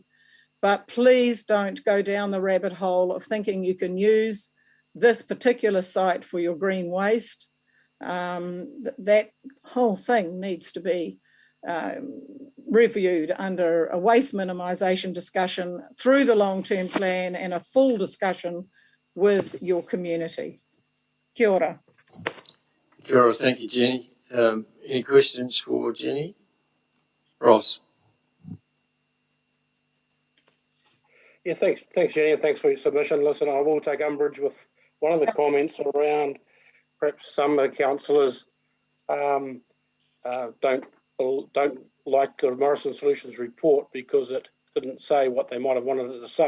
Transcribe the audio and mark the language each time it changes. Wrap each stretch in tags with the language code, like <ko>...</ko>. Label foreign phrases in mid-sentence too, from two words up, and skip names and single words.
<en>But please don't go down the rabbit hole of thinking you can use this particular site for your green waste. That whole thing needs to be reviewed under a waste minimisation discussion through the long-term plan and a full discussion with your community.</en> <mi>Kia ora. Kia ora,</mi> <en>thank you, Jenny. Any questions for Jenny? Ross. Yeah, thanks, Jenny, and thanks for your submission. Listen, I will take umbrage with one of the comments around perhaps some of the councillors don't like the Morrison Solutions report because it didn't say what they might have wanted it to say.</en>